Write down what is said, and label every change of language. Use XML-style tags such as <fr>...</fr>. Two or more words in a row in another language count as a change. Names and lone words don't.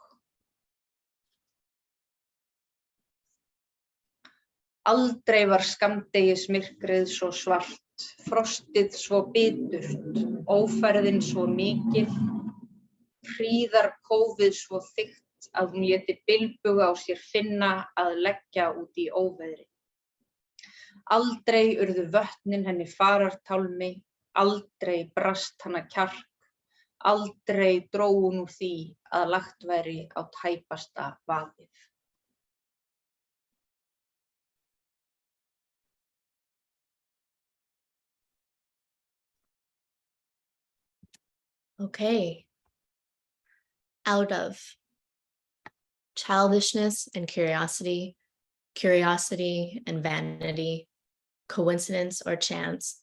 <is>Aldrei var skammdegismyrkrið svo svart, frostið svo biturt, ófærðin svo mikil, hríðarkófið svo þykkt að hún léti bilbuga á sér finna að leggja út í óveðri. Aldrei urðu vötnin henni farartálmi, aldrei brast hana kjark, aldrei dró hún úr því að lagt væri á tæpasta vaðið.</is> <en>Okay. Out of childishness and curiosity, curiosity and vanity, coincidence or chance,</en>